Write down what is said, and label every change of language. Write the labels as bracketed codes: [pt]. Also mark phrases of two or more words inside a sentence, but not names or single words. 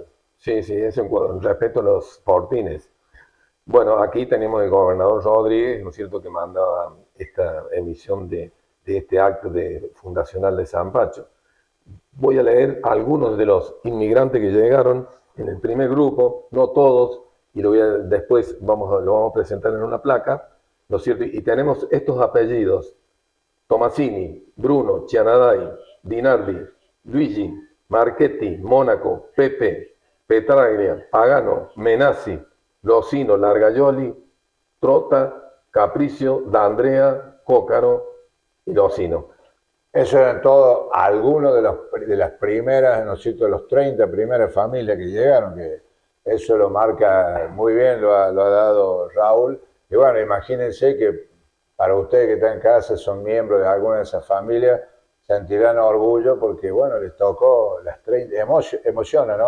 [es] Sí, sí, eso en respecto a los fortines. Bueno, aquí tenemos el gobernador Rodríguez, ¿no es cierto?, que mandaba esta emisión de este acto fundacional de Zampacho. Voy a leer algunos de los inmigrantes que llegaron en el primer grupo, no todos, y después lo vamos a presentar en una placa, ¿no es cierto? Y tenemos estos apellidos: Tomasini, Bruno, Cianadai, Dinardi, Luigi, Marchetti, Mónaco, Pepe, Petraglia, Pagano, Menassi, Losino, Largaioli, Trota, Capricio, D'Andrea, Cócaro y Losino. Eso eran todos algunos de las primeras, ¿no es cierto?, de los 30 primeras familias que llegaron, que eso lo marca muy bien, lo ha dado Raúl. Y bueno, imagínense que para ustedes que están en casa, son miembros de alguna de esas familias, sentirán orgullo porque, bueno, les tocó las 30, emociona, ¿no?